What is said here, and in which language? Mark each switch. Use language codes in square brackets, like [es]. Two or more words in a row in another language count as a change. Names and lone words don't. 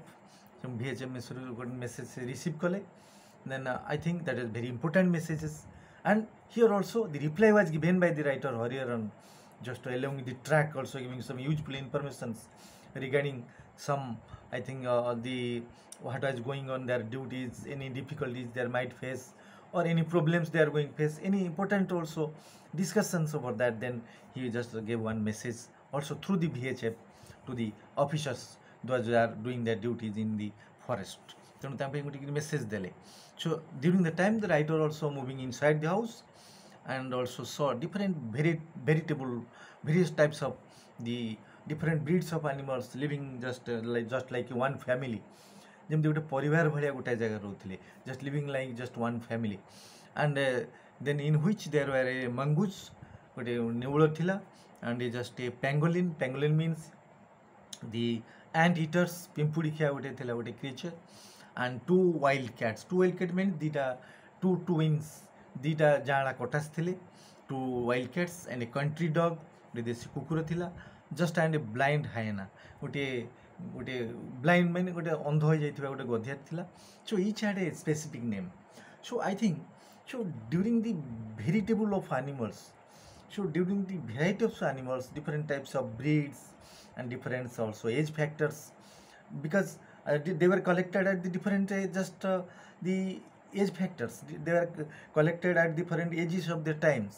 [en] From VHF message receive kale. Then I think that is very important messages, And here also the reply was given by the writer Hariharan, just along with the track also giving some useful informations regarding some, I think, the what is going on their duties, any difficulties they might face, or any problems they are going to face, any important also discussions about that. Then he just gave one message also through the VHF to the officers those who are doing their duties in the forest. [or] ତେଣୁ ତା ପାଇଁ ଗୋଟେ message ଦେଲେ. [en] So during the time the writer also moving inside the house and also saw different various types of the different breeds of animals living just like one family. [or] ଯେମିତି ଗୋଟେ ପରିବାର ଭଳିଆ ଗୋଟାଏ ଜାଗାରେ ରହୁଥିଲେ, [en] just living like just one family. And then in which there were a mongoose, [or] ଗୋଟେ ନେଉଳ ଥିଲା, [en] and just a pangolin. Pangolin means the ant eaters, [or] ପିମ୍ପୁଡ଼ି ଖିଆ ଗୋଟେ ଥିଲା ଗୋଟେ creature, [en] and two wild cats. Two wild cats means two twins, [or] ଦିଟା ଜାଁଳା କଟାସ ଥିଲେ, [en] two wild cats and a country dog, [or] ଗୋଟେ ଦେଶୀ କୁକୁର ଥିଲା, [en] just and a blind hyena, [or] ଗୋଟେ blind ମାନେ ଗୋଟେ ଅନ୍ଧ ହୋଇଯାଇଥିବା ଗୋଟେ ଗଧିଆ ଥିଲା. [en] So each had a specific name. So I think so during the variety of animals, so during the variety of animals, different types of breeds and different also age factors, because they were collected at the different the age factors, they were collected at different ages of their times.